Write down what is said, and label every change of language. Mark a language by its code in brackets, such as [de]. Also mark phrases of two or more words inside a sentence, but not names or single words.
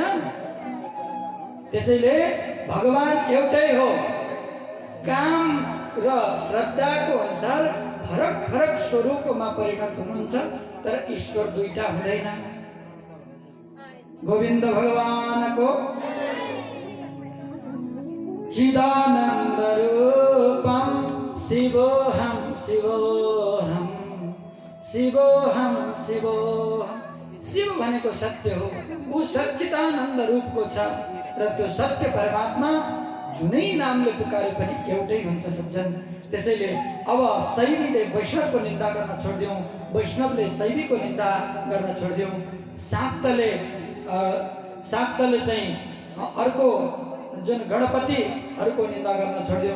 [ne] त्यसैले भगवान एउटै हो। काम र श्रद्धाको अनुसार फरक फरक स्वरूपमा परिणत हुनुहुन्छ, तर ईश्वर दुईटा हुँदैन। गोविन्द भगवानको [sa] चिदानन्द रूपम शिवोहम शिवोहम शिवोहम शिवोहम। [ne] शिव भनेको सत्य हो, ऊ सच्चिदानन्द रूपको छ र त्यो सत्य परमात्मा जुनै नामले पुकारे पनि एउटै हुन्छ सज्जन। त्यसैले अब शैवीले वैष्णवको निन्दा गर्न छोडिदिउँ, वैष्णवले शैवीको निन्दा गर्न छोडिदिउँ। शाक्तले चाहिँ अर्को जुन गणपतिहरूको निन्दा गर्न छोडिदिउँ।